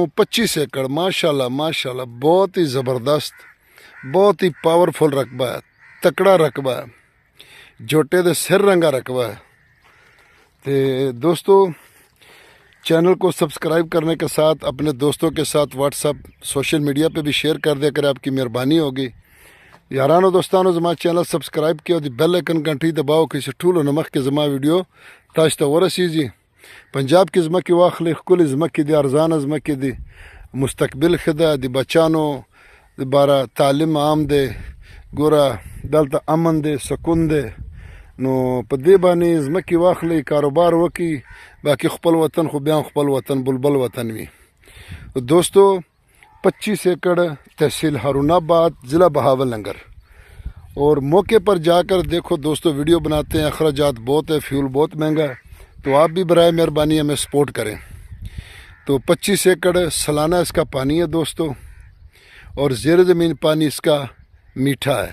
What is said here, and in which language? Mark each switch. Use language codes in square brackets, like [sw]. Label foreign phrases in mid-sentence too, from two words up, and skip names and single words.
[ur] 25 ایکڑ ماشاءاللہ بہت ہی زبردست، بہت ہی پاورفل رقبہ ہے، تکڑا رقبہ ہے، جوٹے دے سر رنگا رقبہ ہے۔ تو دوستو چینل کو سبسکرائب کرنے کے ساتھ اپنے دوستوں کے ساتھ واٹس ایپ [en] social media [ur] پہ بھی شیئر کر دیا کرے، آپ کی مہربانی ہوگی۔ [ps] یارانو دوستانو زما چینل سبسکرائب کیا، [en] the bell icon [ps] گھنٹی دباؤ، کسی ٹھولو نمک کے زما ویڈیو تاشتا ورسیږي۔ پنجاب کی زمکی واخلی، خپل زمکی دی، ارزان زمکی دی، مستقبل خدا دی، بچانو دی بارا تعلیم عام دی، ګوره دلته امن دی، سکون دی، نو په دې باندې زمکی واخلی، کاروبار وکړي، باقی خپل وطن خو بیا خپل وطن بلبل وطن وي۔ [ur] دوستو 25 ایکڑ تحصیل ہارون آباد، ضلع بہاول نگر، اور موقع پر جا کر دیکھو دوستو، ویڈیو بناتے ہیں، اخراجات بہت ہے، فیول بہت مہنگا ہے، تو آپ بھی برائے مہربانی ہمیں سپورٹ کریں۔ تو 25 ایکڑ سالانہ اس کا پانی ہے دوستو، اور زیر زمین پانی اس کا میٹھا ہے۔